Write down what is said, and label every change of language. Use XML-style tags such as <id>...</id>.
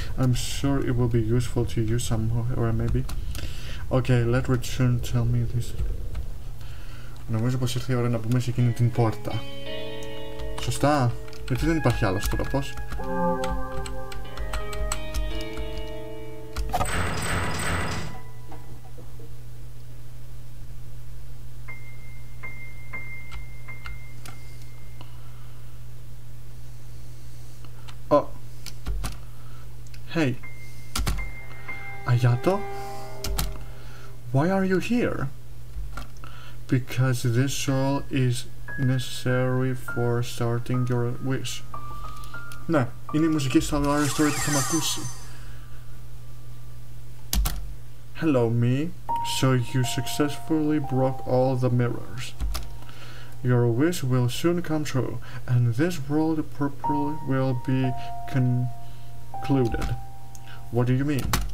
<en>I'm sure it will be useful to you somewhere, maybe. Okay, let's return. Tell me this.</en> <el>Νομίζω πως ήρθε η ώρα να μπούμε σε εκείνη την πόρτα. Σωστά, γιατί δεν υπάρχει άλλος τρόπος.</el> <en>Oh. Hey. Ayato? Why are you here? Because this soul is necessary for starting your wish.</en> <el>Ναι, είναι η μουσική στο Aristotle που είχαμε ακούσει.</el> <en>Hello me, so you successfully broke all the mirrors. Your wish will soon come true, and this world properly will be concluded. What do you mean?</en>